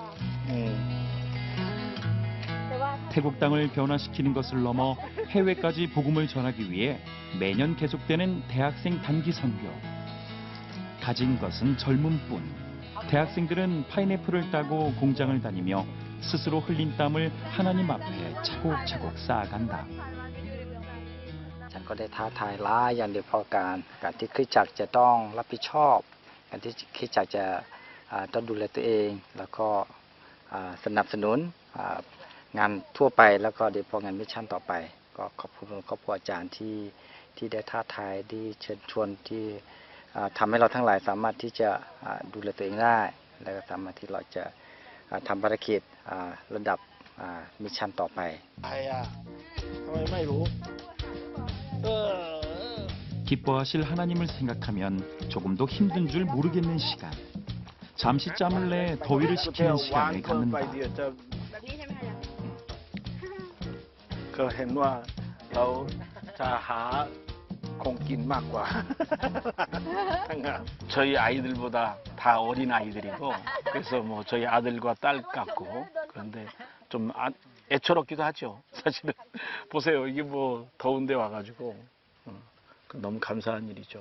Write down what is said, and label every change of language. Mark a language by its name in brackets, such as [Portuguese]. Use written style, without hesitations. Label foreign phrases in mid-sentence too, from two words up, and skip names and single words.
[Korean] 태국 땅을 변화시키는 것을 넘어 해외까지 복음을 전하기 위해 매년 계속되는 대학생 단기 선교. 가진 것은 젊음뿐. 대학생들은 파인애플을 따고 공장을 다니며 스스로 흘린 땀을 하나님 앞에 차곡차곡 쌓아간다. [Thai] ฉันก็ได้ท้าทายหลายอย่างเดียวพอการที่คริสตจักรจะต้องรับผิดชอบการที่คริสตจักรจะต้องดูแลตัวเองแล้วก็สนับสนุนงานทั่วไปแล้วก็โดยเฉพาะงานมิชชั่นต่อไปก็ขอบคุณครอบครัวอาจารย์ที่ได้ท้าทายที่เชิญชวนที่ทำให้เราทั้งหลายสามารถที่จะดูแลตัวเองได้และก็สามารถที่เราจะทำภารกิจระดับมิชชั่นต่อไป [Korean] 기뻐하실 하나님을 생각하면 조금도 힘든 줄 모르겠는 시간. 잠시 짬을 내 더위를 식히는 시간을 갖는다. [Thai] ก็เห็นว่าเราจะหาของกินมากกว่า [Korean] 저희 아이들보다 다 어린 아이들이고, 그래서 뭐 저희 아들과 딸 같고, 그런데 좀 애처롭기도 하죠. 사실은 보세요, 이게 뭐 더운데 와가지고 너무 감사한 일이죠.